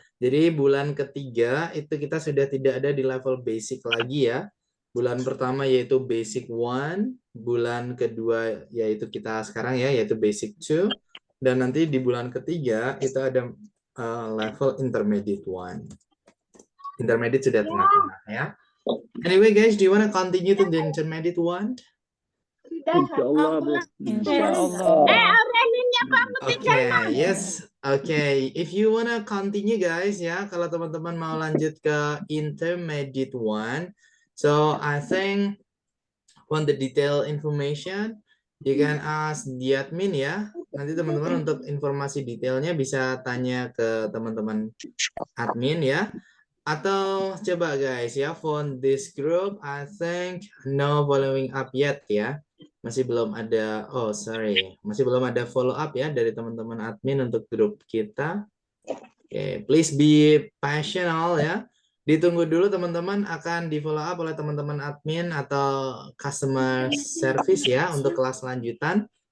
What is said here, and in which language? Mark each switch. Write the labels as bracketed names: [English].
[Indonesian] Jadi bulan ketiga itu kita sudah tidak ada di level basic lagi ya. Bulan pertama yaitu basic one, bulan kedua yaitu kita sekarang ya yaitu basic two, dan nanti di bulan ketiga itu ada level intermediate one. Intermediate sudah tengah-tengah ya. [English] Anyway guys, do you want to continue to the intermediate one? [Indonesian] Insyaallah, bro. Insyaallah. [English] Okay, yes. Okay, if you wanna continue guys ya, [Indonesian] kalau teman-teman mau lanjut ke intermediate one, [English] so I think want the detailed information, you can ask the admin ya. [Indonesian] Nanti teman-teman untuk informasi detailnya bisa tanya ke teman-teman admin ya. Atau coba [English] guys ya, for this group, I think no following up yet ya. [Indonesian] Masih belum ada, [English] oh sorry, [Indonesian] masih belum ada follow up ya dari teman-teman admin untuk grup kita. Oke, [English] please be passionate [Indonesian] ya. Ditunggu dulu teman-teman, akan di follow up oleh teman-teman admin atau customer service ya untuk kelas lanjutan.